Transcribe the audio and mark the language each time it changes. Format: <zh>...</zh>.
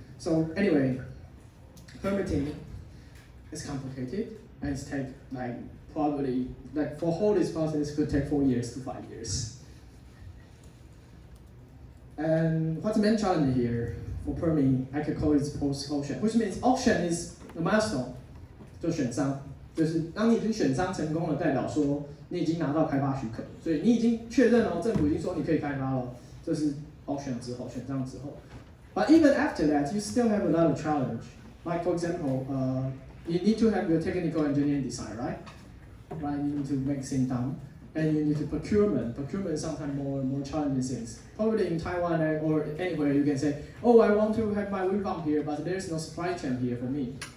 <en>So anyway, permitting is complicated, and it's take probably for whole this process could take 4 years to 5 years. And what's the main challenge here for permitting? I could call it post-auction, which means auction is the milestone.</en> <zh>就选商，就是当你已经选商成功了，代表说你已经拿到开发许可，所以你已经确认了，政府已经说你可以开发了，这是 auction 之后，选商之后。</zh> <en>But even after that, you still have a lot of challenge. Like for example, you need to have your technical engineering design, right? Right, you need to make things done. And you need to procurement. Procurement is sometimes more challenging things. Probably in Taiwan or anywhere you can say, oh, I want to have my wind farm here, but there's no supply chain here for me.</en>